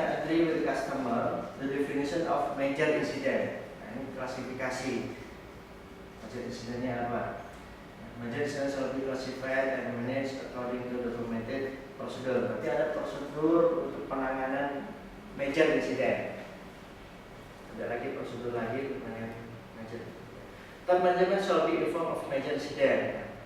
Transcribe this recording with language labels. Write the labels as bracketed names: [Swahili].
[English] agree with the customer the definition of major incident. [Indonesian] Nah, ini klasifikasi major incidentnya apa? [English] Major incident shall be classified and managed according to the documented procedure. [Indonesian] Berarti ada prosedur untuk penanganan major incident. Ada lagi prosedur lagi untuk penanganan major. [English] Top management shall be informed of major incident.